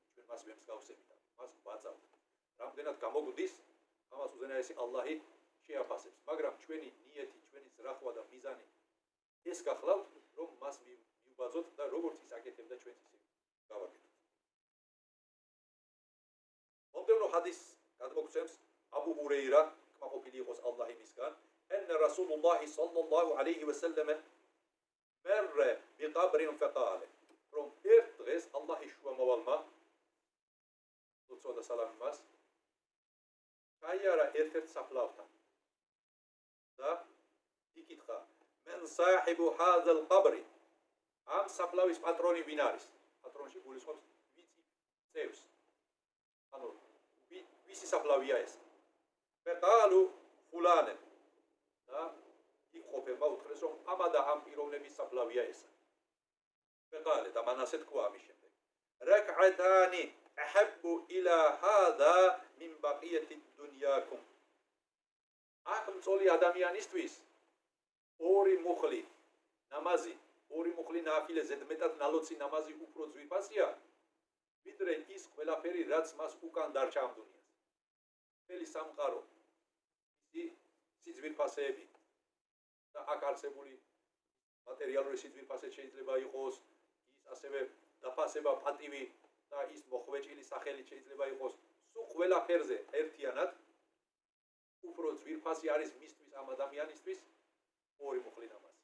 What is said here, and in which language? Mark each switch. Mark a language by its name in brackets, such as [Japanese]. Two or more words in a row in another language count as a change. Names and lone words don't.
[Georgian] ჩვენ მას ვემსგავსებთ, მას ვაწავთ. რამდენად გამოგვდის, ამას უზენაესი ალლაჰი შეაფასებს, მაგრამ ჩვენი ნიეთი, ჩვენი ზრახვა და მიზანი ეს გახლავთ, რომ მას მივბაძოთ და როგორც ის აკეთებდა ჩვენც ისე გავაკეთოთ. მომდევნო ჰადის გადმოგცემს აბუ ჰურეირა, კმაყოფილი იყოს ალლაჰი მისგან, [Arabic] أن رسول الله صلى الله عليه وسلم مر بقبر فقال [Georgian] რომ ერთ დღეს ალლაჰის შუამავალმა ლოცვა და სალამი მას გაიარა ერთ-ერთ საფლავთან და იკითხა [Arabic] من صاحب هذا القبر [Georgian] ამ საფლავის პატრონი ვინ არის? პატრონში გულისხმობს ვიცი წევს, ანუ ვისი საფლავია ეს? [Arabic] فقالوا فلان [Georgian] და იქ ყოფება უთხრეს რომ ამა და ამ პიროვნების საფლავია ესა. فقال და მან ასე თქვა ამის შემდეგ [Arabic] ركعتان أحب إلى هذا من بقية دنياكم [Georgian] აქ მწოლი ადამიანისთვის ორი მუხლი ნამაზი, ორი მუხლი ნაფილე ზედმეტად ნალოცი ნამაზი უფრო ძვირფასია ვიდრე ის ყველაფერი რაც მას უკან დარჩა ამ დუნიას. მთელი სამყარო სიძვირფასეები და აქ არსებული მატერიალური სიძვირფასე შეიძლება იყოს, ის ასევე დაფასება, პატივი და ის მოხვეჭილი სახელი შეიძლება იყოს, სულ ყველაფერზე ერთიანად უფრო ძვირფასი არის მისთვის ამ ადამიანისთვის ორი მუხლი ნამაზი.